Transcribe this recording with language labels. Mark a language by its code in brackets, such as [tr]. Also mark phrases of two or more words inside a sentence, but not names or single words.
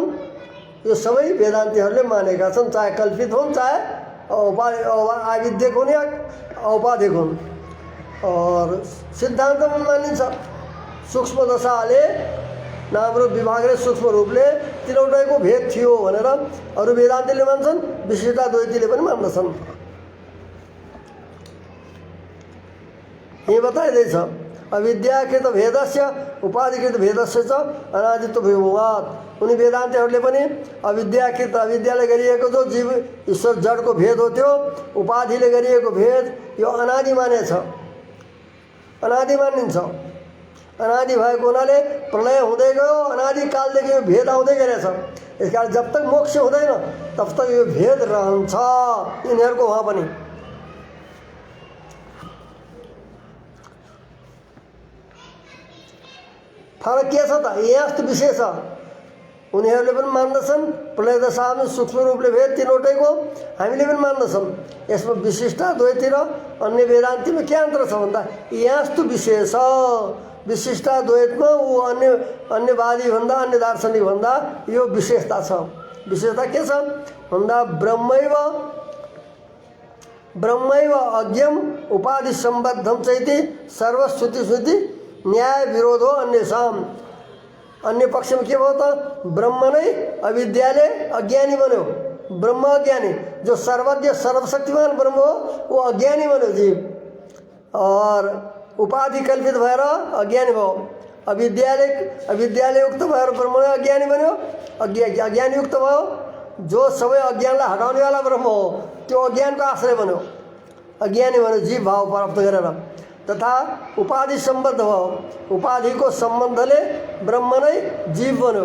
[ne] यो सबै वेदान्तीहरूले मानेका छन्, चाहे कल्पित हुन् चाहे आविद्यक हुन् या औपाधिक हुन्। और सिद्धान्तमा मानिन्छ सूक्ष्म दशाले नामरूप विभागले सूक्ष्म रूपले तिनवटैको भेद थियो भनेर अरू वेदान्तीले मान्छन्, विशिष्टा द्वैतीले पनि मान्दछन्। ये बताइँदैछ [sa] अविद्याकृत भेदस्य उपाधिकृत भेदस्य च अनादित्व विभवात्। [ne] उनी वेदान्तीहरूले पनि अविद्याकृत, अविद्याले गरिएको जो जीव ईश्वर जडको भेद हो त्यो उपाधिले गरिएको भेद यो अनादि मानेछ, अनादि मानिन्छ। अनादि भएको हुनाले प्रलय हुँदै गयो, अनादिकालदेखि यो भेद आउँदै गरेछ। यस कारण [hi] जब तक [ne] मोक्ष हुँदैन [hi] तब तक [ne] यो भेद रहन्छ यिनीहरूको वहाँ पनि। फरक के छ त? यस्तो विशेष उनीहरूले पनि मान्दछन् प्रलय दशामा सूक्ष्म रूपले भेद तिनवटैको, हामीले पनि मान्दछौँ। यसमा विशिष्ट द्वैती र अन्य वेदान्तीमा के अन्तर छ भन्दा यस्तो विशेष विशिष्ट द्वैतमा ऊ अन्यवादी भन्दा अन्य दार्शनिक भन्दा यो विशेषता छ। विशेषता के छ भन्दा [sa] ब्रह्मैव अज्ञम उपाधि सम्बद्धम चैति सर्वश्रुति श्रुति न्याय विरोध हो अन्यसाम। [ne] अन्य पक्षमा के भयो त? ब्रह्म नै अविद्याले अज्ञानी बन्यो। ब्रह्म अज्ञानी, जो सर्वज्ञ सर्वशक्तिमान ब्रह्म हो वो अज्ञानी बन्यो जीव, और उपाधि कल्पित भएर अज्ञानी भयो। अविद्याले युक्त भएर ब्रह्म नै अज्ञानी बन्यो, अज्ञानी युक्त भयो। जो सबै अज्ञानलाई हटाउनेवाला ब्रह्म हो त्यो अज्ञानको आश्रय बन्यो, अज्ञानी बन्यो जीव भाव प्राप्त गरेर। तथा उपाधि सम्बद्ध भयो, उपाधिको सम्बन्धले ब्रह्म नै जीव बन्यो।